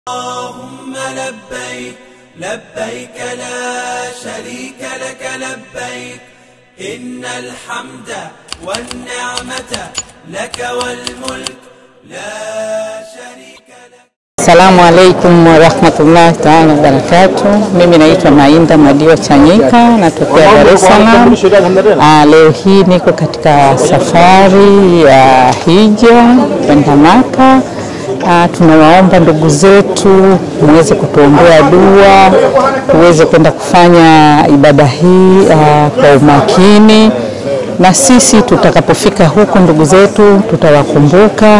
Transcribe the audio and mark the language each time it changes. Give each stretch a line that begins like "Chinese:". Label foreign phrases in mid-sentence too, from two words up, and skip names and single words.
Arabic: اللهم لبيك لبيك لا شريك لك لبيك إن الحمد والنعمة لك والملك لا شريك لك. السلام عليكم ورحمة الله تعالى وبركاته.
Swahili: Mimi naitwa Mainda Madio Chanyika, natokea Dar es Salaam. Leo hii niko katika safari ya hija kwenda Maka. Tunawaomba ndugu zetu muweze kutuombea dua, tuweze kwenda kufanya ibada hii kwa umakini, na sisi tutakapofika huko ndugu zetu tutawakumbuka.